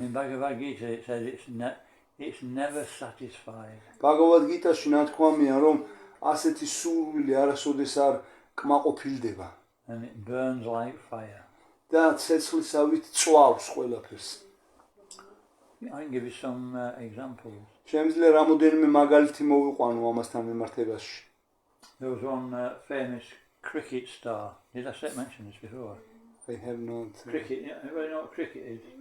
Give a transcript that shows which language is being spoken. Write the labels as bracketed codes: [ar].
[en] In Bhagavad Gita it says it's never satisfied. [ka] Bhagavad Gita-ში ნათქვამია, რომ ასეთი სურვილი არასოდეს არ კმაყოფილდება. [en] And it burns like fire. [ka] და ცეცხლისავით წვავს ყველაფერს. [en] I can give you some examples. [ka] შემიძლია რამოდენიმე მაგალითი მოვიყვანო ამასთან მიმართებაში. [en] There was one famous cricket star. Did I mention this before? I have not. Cricket. Everybody know what cricket is?